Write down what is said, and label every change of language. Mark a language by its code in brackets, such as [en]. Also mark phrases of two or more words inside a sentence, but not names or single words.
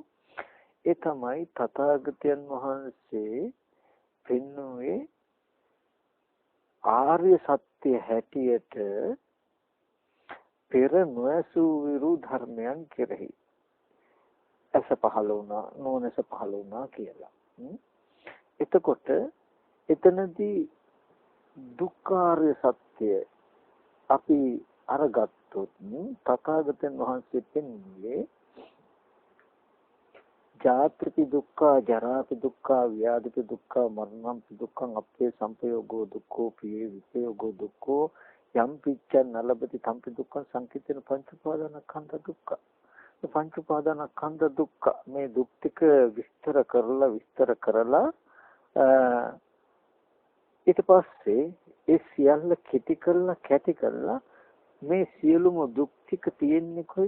[si] ඒ තමයි තථාගතයන් වහන්සේ පෙන්වුවේ ආර්ය සත්‍ය හැටියට පෙර නොඇසූ විරු ධර්මයන් කෙරෙහි ඇස පහළ වුණා නොනැස පහළ වුණා කියලා. එතකොට එතනදී දුක්ඛාර්ය සත්‍ය අපි අරගත්තොත් තථාගතයන් වහන්සේ පෙන්වුවේ [pi] ජාතිපි දුක්ඛ ජරාපි දුක්ඛ ව්‍යාධිපි දුක්ඛ මරණම්පි දුක්ඛං අපේ සංපයෝගෝ දුක්ඛෝ පියේ විපයෝගෝ දුක්ඛෝ යම් පිච්ඡ නලබති තම්පි දුක්ඛං සංකිතේන පංච උපාදානස්කන්ධ දුක්ඛ. පංච උපාදානස්කන්ධ දුක්ඛ [si] මේ දුක් ටික විස්තර කරලා ඊට පස්සේ ඒ සියල්ල කැටි කරලා මේ සියලුම දුක් ටික තියෙන්නේ කොයිද?